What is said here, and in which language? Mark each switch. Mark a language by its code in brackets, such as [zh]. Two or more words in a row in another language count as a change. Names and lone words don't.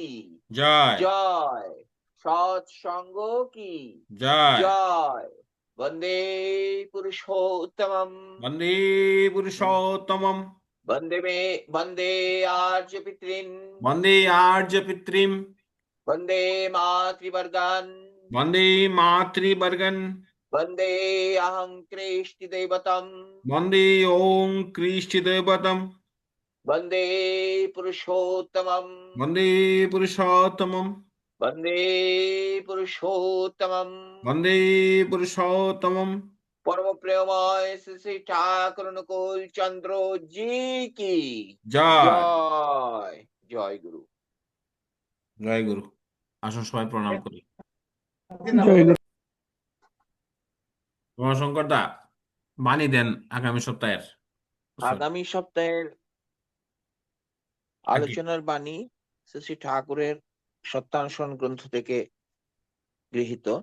[bn] জয় জয়। সৎসঙ্গ কি জয় [sa] জয়। বন্দে পুরুষোত্তমম। বন্দে পুরুষোত্তমম। বন্দে মে বন্দে আর্য পিতৃন। বন্দে আর্য পিতৃম। वन्दे मातृवर्गान् वन्दे मातृवर्गन् वन्दे अहं कृष्टिदैवतम् वन्दे ॐ कृष्टिदैवतम् वन्दे पुरुषोत्तमम् वन्दे पुरुषोत्तमम् वन्दे पुरुषोत्तमम् वन्दे पुरुषोत्तमम् [hi] परम प्रेममय श्री श्री ठाकुर अनुकूल चंद्र जी की [bn] জয় [hi] जय जय गुरु [bn] জয় গুরু আসুন সবাই প্রণাম করি জয় গুরু। রমাশঙ্কর দা বাণী দেন আগামী সপ্তাহের আগামী সপ্তাহের আগে আলোচনার বাণী শ্রী শ্রী ঠাকুরের সত্যানুসরণ গ্রন্থ থেকে গৃহীত।